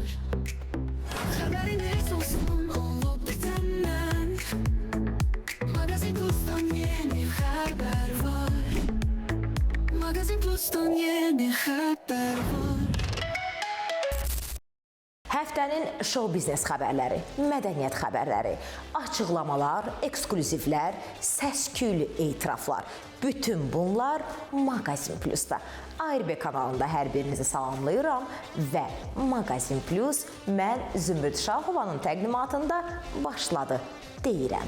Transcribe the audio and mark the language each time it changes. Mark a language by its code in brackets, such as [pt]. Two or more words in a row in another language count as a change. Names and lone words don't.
[tr] Haberiniz olsun olup bitenden. Magazin Plus'tan yeni haber var. Magazin Plus'tan yeni haber var. [az] Həftənin show biznes xəbərləri, mədəniyyət xəbərləri, açıqlamalar, ekskluzivlər, səs-küylü etiraflar. Bütün bunlar Magazin Plus'da. ARB kanalında hər birinizi salamlayıram və Magazin Plus mən Zümrüd Şahovanın təqdimatında başladı deyirəm.